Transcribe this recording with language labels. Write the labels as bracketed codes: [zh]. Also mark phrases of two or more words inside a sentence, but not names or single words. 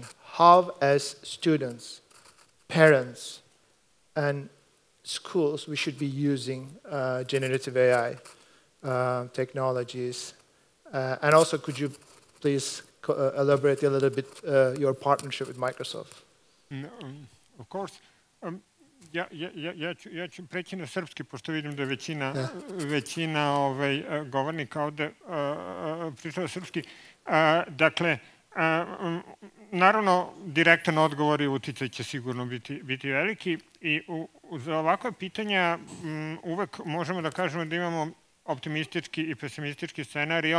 [en] How, as students, parents, and schools, we should be using generative AI technologies? And also, could you please elaborate a little bit your partnership with Microsoft? Of course. [sr] Ja ću preći na srpski, pošto vidim da je većina govornika ovde pričala srpski. Dakle, naravno, direktan odgovor i uticaj će sigurno biti veliki i za ovakva pitanja uvek možemo da kažemo da imamo optimistički i pesimistički scenario